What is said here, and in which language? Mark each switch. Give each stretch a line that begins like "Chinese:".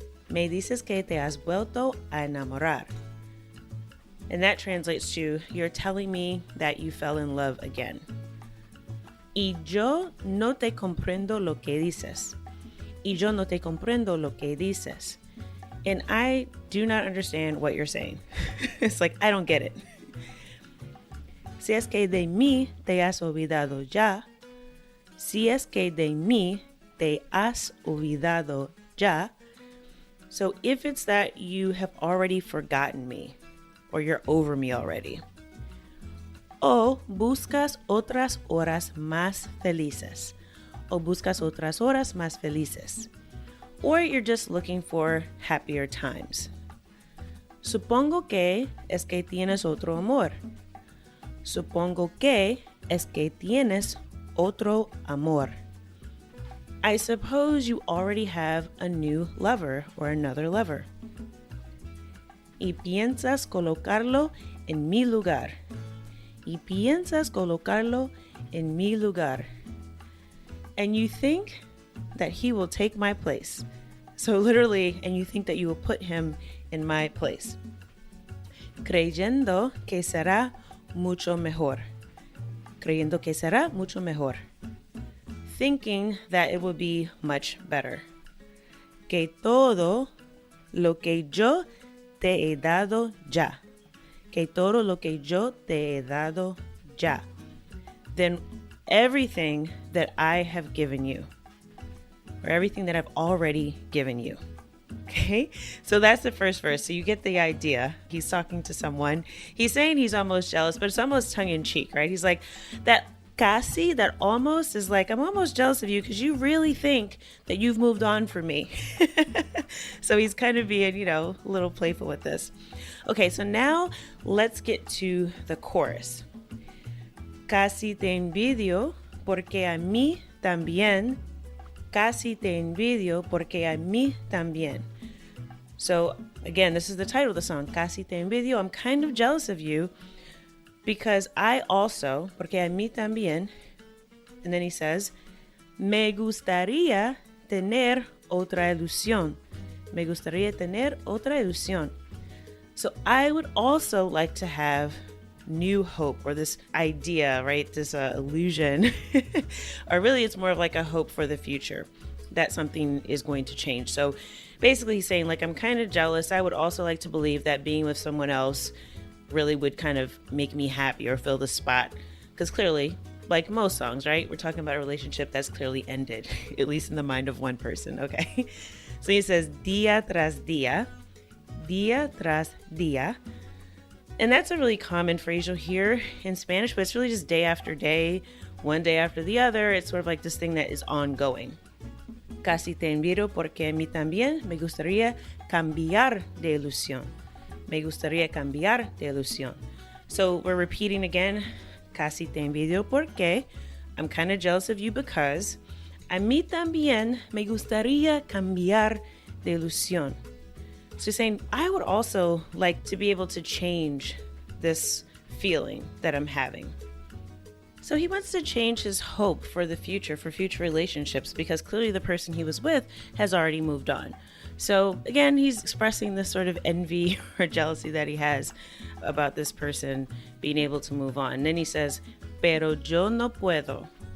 Spanish: Me dices que te has vuelto a enamorar.
English: And that translates to, you're telling me that you fell in love again.
Spanish: Y yo no te comprendo lo que dices. Y yo no te comprendo lo que dices.
English: And I do not understand what you're saying. It's like, I don't get it.
Spanish: Si es que de mí te has olvidado ya. Si es que de mí te has olvidado ya.
English: So if it's that you have already forgotten me, or you're over me already.
Spanish: O buscas otras horas más felices. O buscas otras horas más felices.
English: Or you're just looking for happier times.
Spanish: Supongo que es que tienes otro amor. Supongo que es que tienes otro amor.
English: I suppose you already have a new lover or another lover.
Spanish: Y piensas colocarlo en mi lugar. Y piensas colocarlo en mi lugar.
English: And you think that he will take my place. So literally, and you think that you will put him in my place.
Spanish: Creyendo que será mucho mejor. Creyendo que será mucho mejor.
English: Thinking that it will be much better.
Spanish: Que todo lo que yo te he dado ya. Que todo lo que yo te he dado ya.
English: Then everything that I have given you, or everything that I've already given you. Okay, so that's the first verse. So you get the idea. He's talking to someone. He's saying he's almost jealous, but it's almost tongue in cheek, right? He's like, that casi, that almost is like, I'm almost jealous of you because you really think that you've moved on from me. So he's kind of being, a little playful with this. Okay, so now let's get to the chorus.
Spanish: Casi te envidio porque a mí también. Casi te envidio porque a mí también.
English: So again, this is the title of the song, Casi te envidio. I'm kind of jealous of you because I also,
Spanish: porque a mí también.
English: And then he says,
Spanish: me gustaría tener otra ilusión. Me gustaría tener otra ilusión.
English: So I would also like to have new hope, or this idea, right? This illusion, or really it's more of like a hope for the future that something is going to change. So basically he's saying like, I'm kind of jealous. I would also like to believe that being with someone else really would kind of make me happy or fill the spot. Because clearly, like most songs, right? We're talking about a relationship that's clearly ended, at least in the mind of one person, okay? So he says,
Spanish: día tras día, día tras día.
English: And that's a really common phrase you'll hear in Spanish, but it's really just day after day, one day after the other. It's sort of like this thing that is ongoing.
Spanish: Casi te envidio porque a mí también me gustaría cambiar de ilusión. Me gustaría cambiar de ilusión.
English: So we're repeating again,
Spanish: casi te envidio porque
English: I'm kind of jealous of you because
Spanish: a mí también me gustaría cambiar de ilusión.
English: So saying, I would also like to be able to change this feeling that I'm having. So he wants to change his hope for the future, for future relationships, because clearly the person he was with has already moved on. So again, he's expressing this sort of envy or jealousy that he has about this person being able to move on. And then he says,
Spanish: pero yo no puedo.